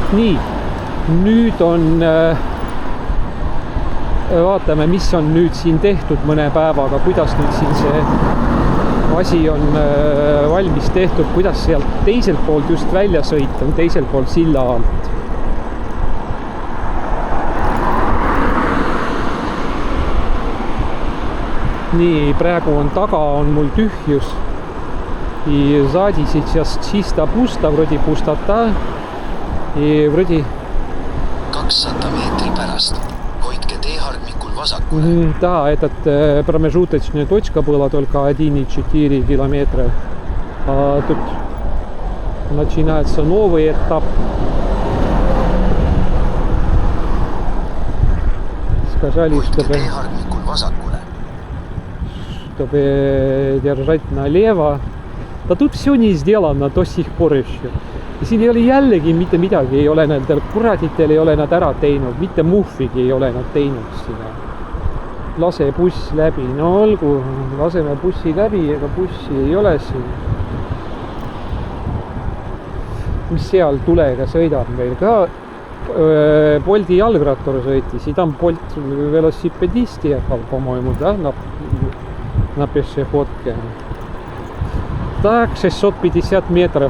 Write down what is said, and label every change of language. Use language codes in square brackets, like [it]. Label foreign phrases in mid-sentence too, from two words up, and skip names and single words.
[et] Nii, nüüd on vaatame, mis on nüüd siin tehtud mõne päevaga, kuidas nüüd siin see asi on valmis tehtud, kuidas sealt teiselt poolt just välja sõita, teiselt poolt silla alt. Nii, praegu on taga, on mul tühjus. [ru] И сзади сейчас чисто пусто, вроде пустота. И вроде... [et] 200 meetri pärast. Hoidke teehargmikul vasakule. [ru] Да, этот промежуточная точка была только 1,4 километра. А тут начинается новый этап. Сказали, [et] Hoidke teehargmikul vasakule. [ru] Чтобы держать налево. Да тут все не сделано до сих пор еще. [et] Ja siin ei ole jällegi mitte midagi, ei ole nendel kuraditel, ei ole nad ära teinud, mitte muhvigi ei ole nad teinud sinna. Lase buss läbi, no olgu, laseme bussi läbi, ega bussi ei ole siin. Mis seal tulega sõidab meil ka? Bolti jalgrattur sõitis, [ru] там Bolt велосипедист ехал, по-моему, да, на пешеходке. Так, 650 метров.